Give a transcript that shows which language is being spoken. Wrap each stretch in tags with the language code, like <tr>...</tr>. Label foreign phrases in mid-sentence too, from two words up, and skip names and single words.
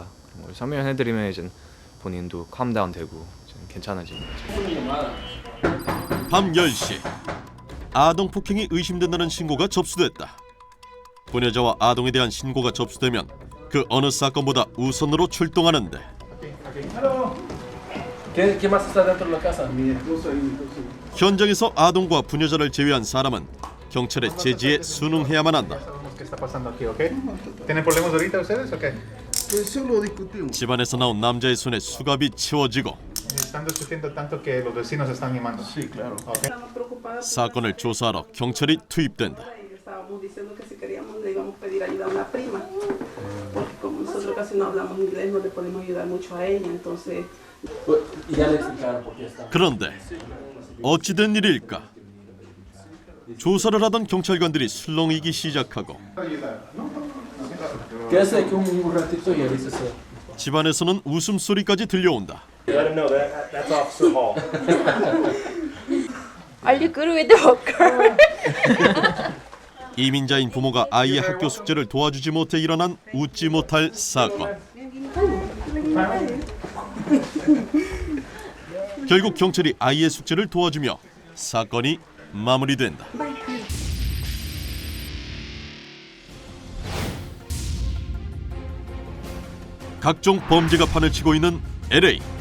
<ko>그런 걸 설명해드리면 이제 본인도</ko> <en>calm down</en> <ko>되고 이제 괜찮아지는 거죠. 밤 10시 아동 폭행이 의심된다는 신고가 접수됐다. 부녀자와 아동에 대한 신고가 접수되면 그 어느 사건보다 우선으로 출동하는데</ko> <es>¿Qué más está dentro de la casa?</es> <ko>현장에서 아동과 부녀자를 제외한 사람은 경찰의 제지에 순응해야만 한다.</ko> <es>¿Qué está pasando aquí, okay? ¿Tienen problemas ahorita ustedes, okay?</es> <ko>집안에서 나온 남자의 손에 수갑이 채워지고</ko> <es>Están discutiendo tanto que los vecinos están llamando. Sí, claro. Okay.</es> <ko>사건을 조사하러 경찰이 투입된다.</ko> <es>Estábamos diciendo que si queríamos le íbamos a pedir ayuda a una prima, porque como nosotros casi no hablamos inglés no le podemos ayudar mucho a ella, entonces.</es> <ko>그런데 어찌된 일일까? 조사를 하던 경찰관들이 술렁이기 시작하고 집안에서는 웃음소리까지 들려온다.</ko> <en>Are you good with the hooker?</en> <ko>이민자인 부모가 아이의 학교 숙제를 도와주지 못해 일어난 웃지 못할 사건. 결국 경찰이 아이의 숙제를 도와주며 사건이 마무리된다. 각종 범죄가 판을 치고 있는 LA.</ko>